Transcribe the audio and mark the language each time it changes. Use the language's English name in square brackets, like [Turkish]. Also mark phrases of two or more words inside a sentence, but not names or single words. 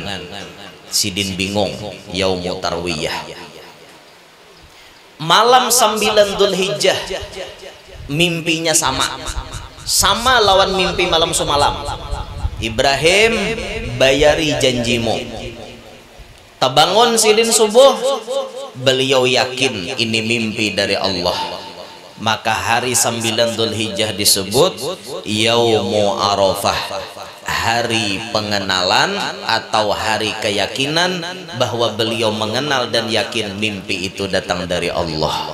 [Banjar] Sidin bingung, Yaumu Tarwiyah. Malam 9 Dzulhijjah mimpinya sama lawan mimpi malam semalam. Ibrahim bayari janjimu. Tabangun Sidin subuh, [Indonesian] beliau yakin ini mimpi dari Allah. Maka hari 9 Dzulhijjah disebut Yaumu Arafah, hari pengenalan atau hari keyakinan bahwa beliau mengenal dan yakin mimpi itu datang dari Allah.